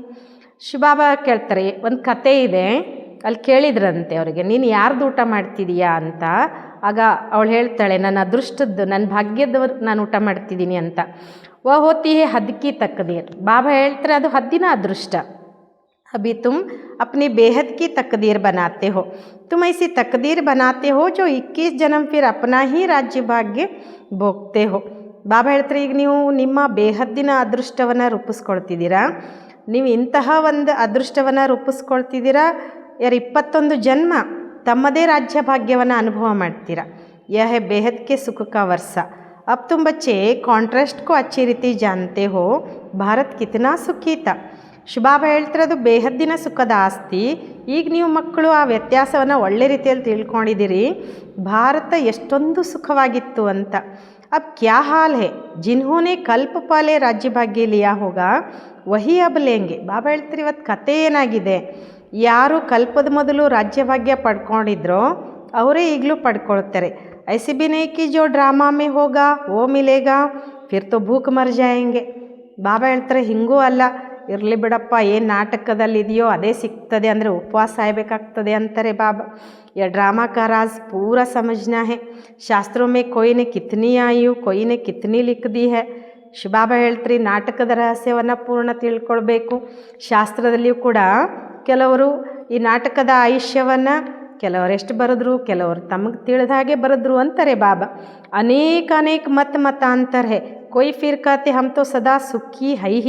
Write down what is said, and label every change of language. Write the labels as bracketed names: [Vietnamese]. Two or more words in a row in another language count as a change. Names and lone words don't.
[Kannada] ಶಿವಬಾಬಾ ಕೇಳ್ತಾರೆ, ಒಂದು ಕತೆ ಇದೆ, ಅಲ್ಲಿ ಕೇಳಿದ್ರಂತೆ ಅವರಿಗೆ, ನೀನು ಯಾರ್ದು ಊಟ ಮಾಡ್ತಿದೀಯಾ ಅಂತ. ಆಗ ಅವಳು ಹೇಳ್ತಾಳೆ, ನನ್ನ ಅದೃಷ್ಟದ್ದು, ನನ್ನ ಭಾಗ್ಯದವ್ರು ನಾನು ಊಟ ಮಾಡ್ತಿದ್ದೀನಿ ಅಂತ. [Hindi] होती है हद की तक़दीर. [Kannada] ಬಾಬಾ ಹೇಳ್ತಾರೆ, ಅದು ಹದ್ದಿನ ಅದೃಷ್ಟ. [Hindi] अभी तुम अपनी बेहद की तकदीर बनाते हो. तुम ऐसी तकदीर बनाते हो जो 21 जन्म फिर अपना ही राज्य भाग्य भोगते हो. [Kannada] ಬಾಬಾ ಹೇಳ್ತಾರೆ, ಈಗ ನೀವು ನಿಮ್ಮ ಬೇಹದ್ದಿನ ಅದೃಷ್ಟವನ್ನು ರೂಪಿಸ್ಕೊಳ್ತಿದ್ದೀರಾ. ನೀವು ಇಂತಹ ಒಂದು ಅದೃಷ್ಟವನ್ನು ರೂಪಿಸ್ಕೊಳ್ತಿದ್ದೀರಾ. 21 ಜನ್ಮ ತಮ್ಮದೇ ರಾಜ್ಯ ಭಾಗ್ಯವನ್ನು ಅನುಭವ ಮಾಡ್ತೀರಾ. [Hindi] यह बेहद के सुख का वर्सा. अब तुम बच्चे कॉन्ट्रास्ट को अच्छी रीति जानते हो. भारत कितना सुखी था. [Kannada] ಶಿವಬಾಬಾ ಹೇಳ್ತಾರೆ, ಅದು ಬೇಹದ್ದಿನ ಸುಖದ ಆಸ್ತಿ. ಈಗ ನೀವು ಮಕ್ಕಳು ಆ ವ್ಯತ್ಯಾಸವನ್ನು ಒಳ್ಳೆ ರೀತಿಯಲ್ಲಿ ತಿಳ್ಕೊಂಡಿದ್ದೀರಿ. ಭಾರತ ಎಷ್ಟೊಂದು ಸುಖವಾಗಿತ್ತು ಅಂತ. [Hindi] अब क्या हाल है जिन्होंने कल्प पहले राज्य भाग्य लिया होगा वही अब लेंगे. [Kannada] ಬಾಬಾ ಹೇಳ್ತಾರೆ, ಇವತ್ತು ಕತೆ ಏನಾಗಿದೆ, ಯಾರು ಕಲ್ಪದ ಮೊದಲು ರಾಜ್ಯ ಭಾಗ್ಯ ಪಡ್ಕೊಂಡಿದ್ರೋ ಅವರೇ ಈಗಲೂ ಪಡ್ಕೊಳ್ತಾರೆ. [Hindi] ऐसे भी नहीं कि जो ड्रामा में होगा वो मिलेगा फिर तो भूख मर जाएंगे. [Kannada] ಬಾಬಾ ಹೇಳ್ತಾರೆ, ಹಿಂಗೂ ಅಲ್ಲ, ಇರಲಿ ಬಿಡಪ್ಪ, ಏನು ನಾಟಕದಲ್ಲಿ ಇದೆಯೋ ಅದೇ ಸಿಗ್ತದೆ ಅಂದರೆ ಉಪವಾಸ ಸಾಯಬೇಕಾಗ್ತದೆ ಅಂತಾರೆ ಬಾಬಾ. [Hindi] यह ड्रामा का राज पूरा समझना है. शास्त्रों में कोई ने कितनी आयु कोई ने कितनी लिख दी है. [Kannada] ಶಿವಬಾಬಾ ಹೇಳ್ತಾರೆ, ನಾಟಕದ ರಹಸ್ಯವನ್ನು ಪೂರ್ಣ ತಿಳ್ಕೊಳ್ಬೇಕು. ಶಾಸ್ತ್ರದಲ್ಲಿಯೂ ಕೂಡ ಕೆಲವರು ಈ ನಾಟಕದ ಆಯುಷ್ಯವನ್ನು ಕೆಲವರು ಎಷ್ಟು ಬರೆದ್ರು, ಕೆಲವರು ತಮಗೆ ತಿಳಿದ ಹಾಗೆ ಬರೆದ್ರು ಅಂತಾರೆ ಬಾಬಾ. [Hindi] अनेक मतांतर है. कोई फिर कहते हम तो सदा सुखी हैं ही.